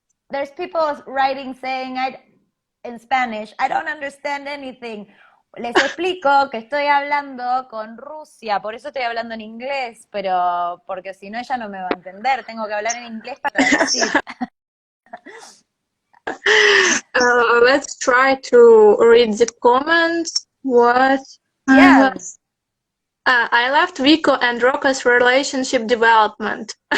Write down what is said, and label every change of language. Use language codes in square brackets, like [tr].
[en] There's people writing saying in Spanish, I don't understand anything. [es] Les explico que estoy hablando con Rusia, por eso estoy hablando en inglés, pero porque si no ella no me va a entender, tengo que hablar en inglés para traducir. [en] Let's try to read the comments. What? Yes. I loved Vico and Rocco's relationship development.